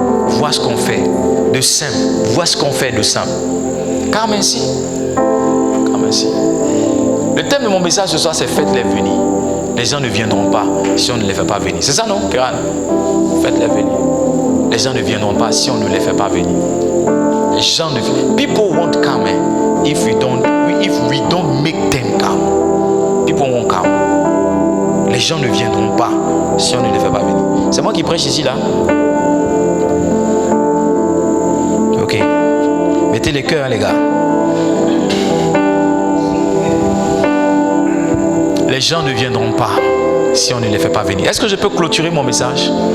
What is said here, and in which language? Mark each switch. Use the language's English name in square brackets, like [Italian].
[French] Vois ce qu'on fait de simple. Vois ce qu'on fait de simple. Comme ainsi. Comme ainsi. Le thème de mon message ce soir, c'est faites-les venir. Les gens ne viendront pas si on ne les fait pas venir. C'est ça, non, Kéran? Faites-les venir. Les gens ne viendront pas si on ne les fait pas venir. Les gens ne viendront. [English] People won't come if we don't make them come. People won't come. [French] Les gens ne viendront pas si on ne les fait pas venir. C'est moi qui prêche ici, là. Ok. Mettez les cœurs, hein, les gars. Les gens ne viendront pas si on ne les fait pas venir. Est-ce que je peux clôturer mon message?